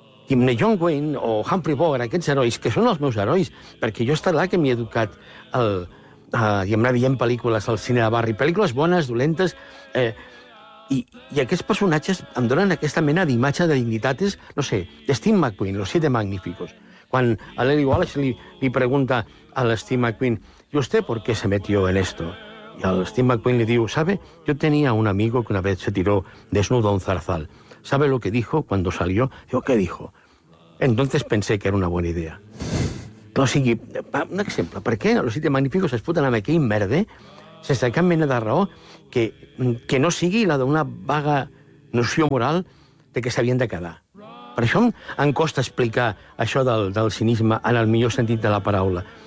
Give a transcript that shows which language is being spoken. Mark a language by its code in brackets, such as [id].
[ca] John Wayne o Humphrey Bogart, aquests herois, que són els meus herois, perquè jo estarà que m'he educat veient pel·lícules al cine de barri, pel·lícules bones, dolentes, i aquests personatges em donen aquesta mena d'imatge de dignitats, no sé, de Steve McQueen, Los Siete Magníficos. Quan a Lily Wallace li pregunta a Steve McQueen, [es] ¿y usted por qué se metió en esto? [ca] I el Steve McQueen li diu, [es] ¿sabe? Yo tenía un amigo que una vez se tiró desnudo a un zarzal. ¿Sabe lo que dijo cuando salió? Digo, ¿qué dijo? Entonces pensé que era una buena idea. [ca] Però, o sigui, un exemple. Per què Los Siete Magníficos es foten amb aquell merder sense cap mena de raó que no sigui la d'una vaga noció moral de que s'havien de quedar? Per això em costa explicar això del cinisme en el millor sentit de la paraula.